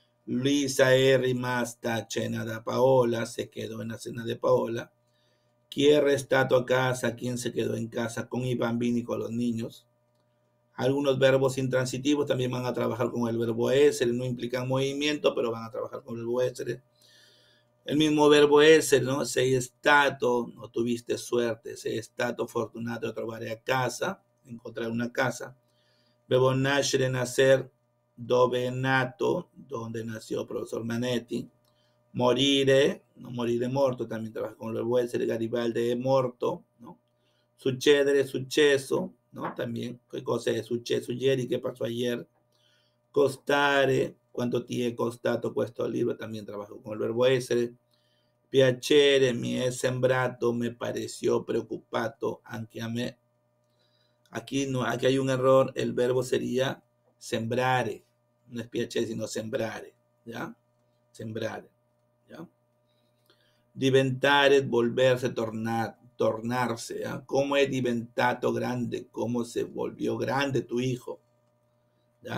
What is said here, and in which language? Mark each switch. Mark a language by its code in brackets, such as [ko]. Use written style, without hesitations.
[it] Luisa è rimasta a cena da Paola, [es] se quedó en la cena de Paola. [it] Chi è restato a casa, [es] quien se quedó en casa [it] con i bambini, [es] con los niños. Algunos verbos intransitivos también van a trabajar con el verbo essere, no implican movimiento, pero van a trabajar con el verbo essere. El mismo verbo essere, ¿no? [it] Sei stato, [es] no tuviste suerte, [it] sei stato fortunato a trovare a casa, [es] encontrar una casa. Verbo nascere, nacer, [it] dove è nato, [es] donde nació profesor Manetti. Morire, no morire morto, también trabaja con el verbo essere. [it] Garibaldi è morto, ¿no? Succedere, successo, ¿no? [es] También, ¿qué cosa [it] è successo ieri? [es] ¿Qué pasó ayer? [it] Costare, ¿cuánto ti è costato questo libro? [es] También trabajo con el verbo essere. [it] Piacere, mi è sembrato, [es] me pareció [it] preoccupato anche a me. [es] Aquí, no, aquí hay un error, el verbo sería sembrare, no es piacere, sino sembrare, ¿ya? Sembrare, ¿ya? Diventare, volverse, tornarse, ¿ya? ¿Cómo es [it] diventato grande? [es] ¿Cómo se volvió grande tu hijo? ¿Ya?